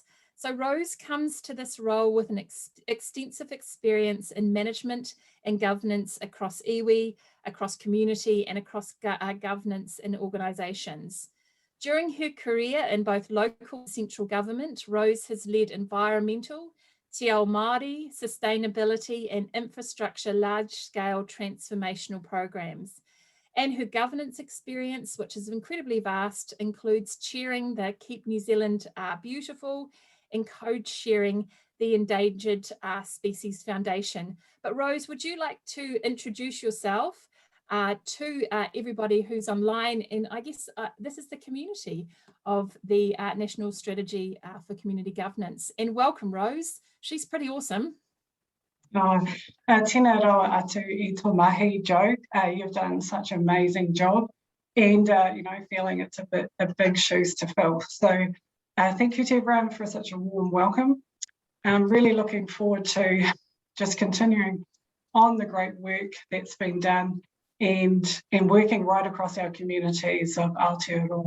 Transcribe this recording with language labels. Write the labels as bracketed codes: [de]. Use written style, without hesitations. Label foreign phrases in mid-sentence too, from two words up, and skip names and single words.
[en] So Rose comes to this role with an extensive experience in management and governance across iwi, across community, and across governance in organisations. During her career in both local and central government, Rose has led environmental, [mi] te ao Māori, [en] sustainability and infrastructure large-scale transformational programs. And her governance experience, which is incredibly vast, includes chairing the Keep New Zealand Beautiful and co-chairing the Endangered Species Foundation. But Rose, would you like to introduce yourself to everybody who's online? And I guess this is the community of the National Strategy for Community Governance. And welcome, Rose. She's pretty awesome. [mi] Tēnā roa atu I tō mahi, [en] Joe. You've done such an amazing job, and feeling it's a big shoes to fill. So thank you to everyone for such a warm welcome. I'm really looking forward to just continuing on the great work that's been done and working right across our communities of Aotearoa.